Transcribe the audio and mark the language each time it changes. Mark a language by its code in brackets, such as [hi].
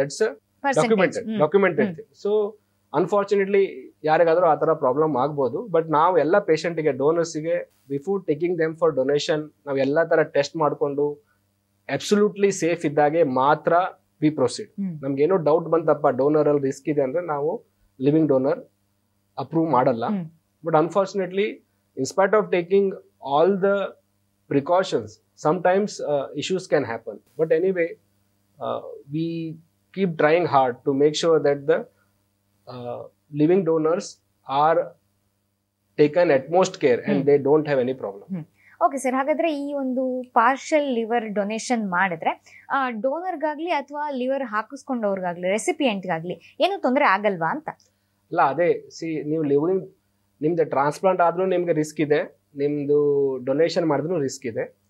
[en] That's documented. [kn] So unfortunately ಯಾರಿಗಾದ್ರೂ ಆ ತರ ಪ್ರಾಬ್ಲಮ್ ಆಗ್ಬೋದು. ಬಟ್ ನಾವು ಎಲ್ಲ ಪೇಷಂಟ್ಗೆ, ಡೋನರ್ಸ್ಗೆ [en] before taking them for donation [kn] ನಾವು ಎಲ್ಲಾ ತರ ಟೆಸ್ಟ್ ಮಾಡ್ಕೊಂಡು ಅಬ್ಸಲ್ಯೂಟ್ಲಿ ಸೇಫ್ ಇದ್ದಾಗೆ ಮಾತ್ರ [en] We proceed. [kn] ನಮ್ಗೆ ಏನೋ ಡೌಟ್ ಬಂತಪ್ಪ ಡೋನರ್ ಅಲ್ಲಿ ರಿಸ್ಕ್ ಇದೆ ಅಂದ್ರೆ ನಾವು ಲಿವಿಂಗ್ ಡೋನರ್ ಅಪ್ರೂವ್ ಮಾಡಲ್ಲ. [en] But unfortunately, in spite of taking all the precautions, sometimes issues can happen. But anyway, we keep trying hard to make sure that the living donors are taken utmost care and they don't have any problem. [kn] Okay sir, ಹಾಗಾದ್ರೆ ಈ ಒಂದು partial liver donation ಮಾಡಿದ್ರೆ ಡೋನರ್ಗಾಗ್ಲಿ ಅಥವಾ liver ಹಾಕಿಸ್ಕೊಂಡವ್ರಿಗಾಗ್ಲಿ ರೆಸಿಪಿಯೆಂಟ್ಗಾಗ್ಲಿ ಏನು ತೊಂದರೆ ಆಗಲ್ವಾ ಅಂತ? ಅಲ್ಲ, ಅದೇ ನೀವು ಲಿವರಿಂಗ್ ನಿಮ್ದು ಟ್ರಾನ್ಸ್ಪ್ಲಾಂಟ್ ಆದ್ರೂ ನಿಮ್ಗೆ ರಿಸ್ಕ್ ಇದೆ, ನಿಮ್ದು ಡೊನೇಷನ್ ಮಾಡಿದ್ರು ರಿಸ್ಕ್ ಇದೆ.